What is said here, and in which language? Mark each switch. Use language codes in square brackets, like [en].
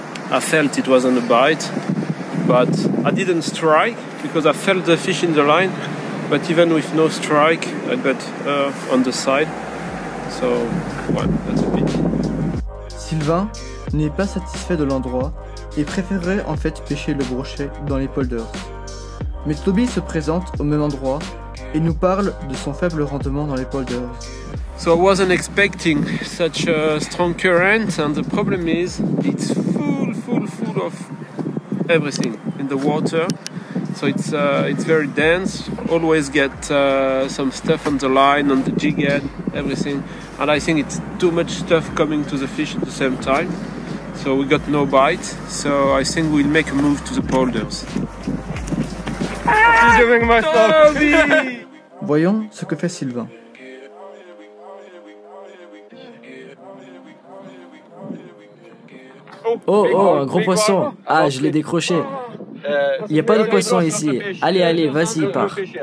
[en] I felt it wasn't a bite, but I didn't strike because I felt the fish in the line. But even with no strike, I got her on the side. So, well, that's a pity. [fr] Sylvain n'est pas satisfait de l'endroit et préférerait en fait pêcher le brochet dans les polders. Mais Toby se présente au même endroit et nous parle de son faible rendement dans les polders. [en] So I wasn't expecting such a strong current, and the problem is it's full of everything in the water. So it's very dense. Always get some stuff on the line, on the jig head, everything. And I think it's too much stuff coming to the fish at the same time. So we got no bite. So I think we'll make a move to the polders. You're doing my stuff. [fr] Voyons ce que fait Sylvain. Oh, un gros poisson. Ah, je l'ai décroché. Il n'y a pas de poisson ici. Allez, vas-y, pars.